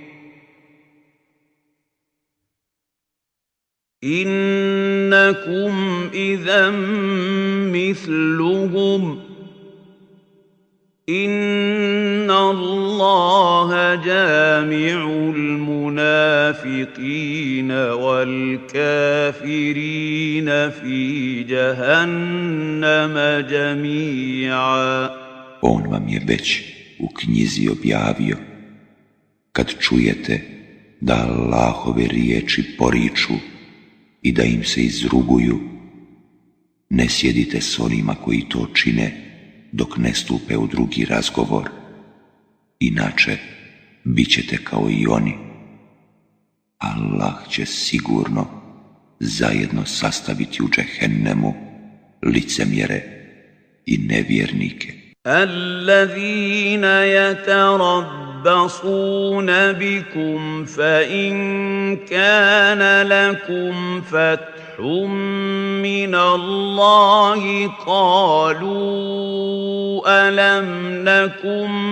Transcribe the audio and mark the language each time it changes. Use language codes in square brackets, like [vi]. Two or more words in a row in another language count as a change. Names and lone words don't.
[ar] إنكم إذا مثلهم إن الله جامع المنافقين والكافرين في جهنم جميعا. [bs] On vam je već u knjizi objavio, kad čujete da Allahove riječi poriču i da im se izruguju, ne sjedite s onima koji to čine dok ne stupe u drugi razgovor, inače bit ćete kao i oni. Allah će sigurno zajedno sastaviti u džehennemu licemjere i nevjernike. [ar] Allazina يتربصون بكم فإن كان لكم فتح من الله قالوا ألم نكن